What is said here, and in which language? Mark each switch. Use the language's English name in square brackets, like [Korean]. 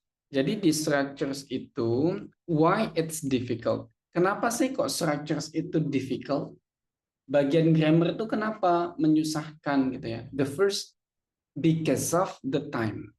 [Indonesian] Jadi di [English] structures itu, why it's difficult? [Indonesian] Kenapa sih kok structures itu difficult? Bagian grammar itu kenapa menyusahkan gitu ya? [English] The first, because of the time.